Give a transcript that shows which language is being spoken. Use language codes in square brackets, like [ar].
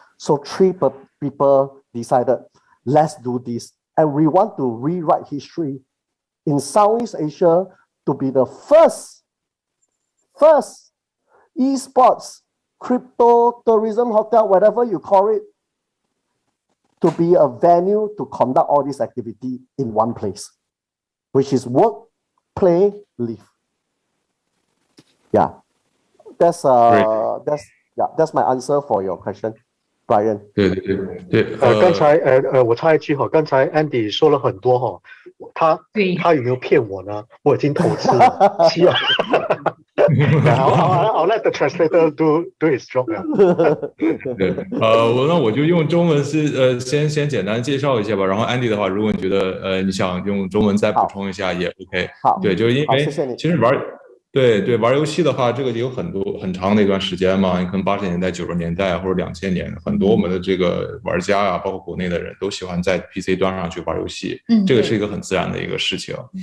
[en] So 3 people decided, let's do this, and we want to rewrite history in Southeast Asia to be the first esports crypto tourism hotel, whatever you call it, to be a venue to conduct all this activity in one place, which is work, play, live. Yeah, that's my answer for your question, Brian. [zh] 对，刚才我插一句哈，刚才 Andy 说了很多哈，他有没有骗我呢？我已经投资了，希望。 [en] I'll let the translator do his job. [zh] 对，我就用中文先简单介绍一下吧。然后 Andy 的话，如果你觉得你想用中文再补充一下也 OK。好，对，就是因为其实玩游戏的话，这个有很长的一段时间嘛，你可能80年代、90年代或者2000年，很多我们的这个玩家啊，包括国内的人都喜欢在 PC 端上去玩游戏，这个是一个很自然的一个事情。